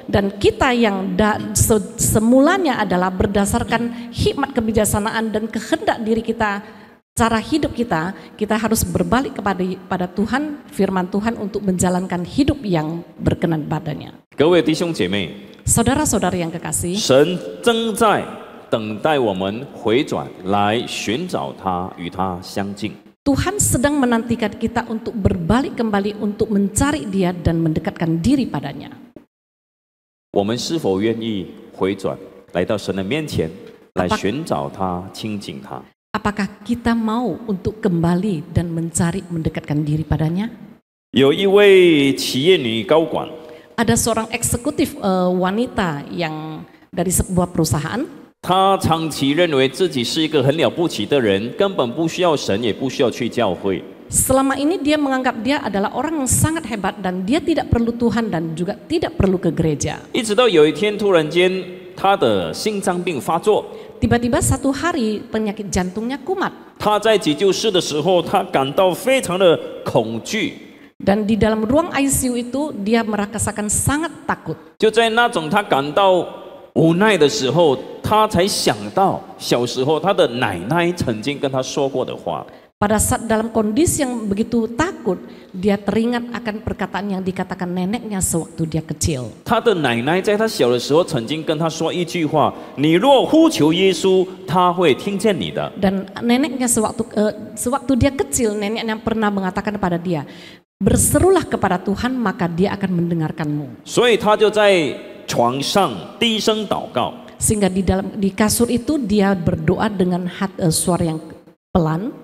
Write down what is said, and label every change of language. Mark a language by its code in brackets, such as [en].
[id] dan kita yang semulanya adalah berdasarkan hikmat kebijaksanaan dan kehendak diri kita, cara hidup kita, kita harus berbalik kepada Tuhan, firman Tuhan untuk menjalankan hidup yang berkenan padanya. [zh] 各位弟兄姐妹， [id] Saudara-saudara yang kekasih, [zh] 神正在等待我们回转，来寻找他，与他相近。 [id] Tuhan sedang menantikan kita untuk berbalik kembali untuk mencari Dia dan mendekatkan diri padanya. [zh] 我们是否愿意回转，来到神的面前，来寻找他，亲近他？ [id] Apakah kita mau untuk kembali dan mencari mendekatkan diri padanya? [zh] 有一位企业女高管， [id] Ada seorang eksekutif wanita yang dari sebuah perusahaan. [zh] 她长期认为自己是一个很了不起的人，根本不需要神，也不需要去教会。 [id] Selama ini dia menganggap dia adalah orang yang sangat hebat dan dia tidak perlu Tuhan dan juga tidak perlu ke gereja. [zh] 一直到有一天，突然间她的心脏病发作， [id] Tiba-tiba satu hari penyakit jantungnya kumat. [zh] 她在急救室的时候，她感到非常的恐惧。 [id] Dan di dalam ruang ICU itu dia merasakan sangat takut. [zh] 就在那种她感到无奈的时候，她才想到小时候她的奶奶曾经跟她说过的话。 [id] Pada saat dalam kondisi yang begitu takut, dia teringat akan perkataan yang dikatakan neneknya sewaktu dia kecil. [zh] 他的奶奶在他小的时候曾经跟他说一句话：“你若呼求耶稣，他会听见你的。” [id] Dan neneknya sewaktu dia kecil, neneknya pernah mengatakan kepada dia, berserulah kepada Tuhan maka dia akan mendengarkanmu. [zh] 所以他就在床上低声祷告。 [id] Sehingga di kasur itu dia berdoa dengan suara yang pelan.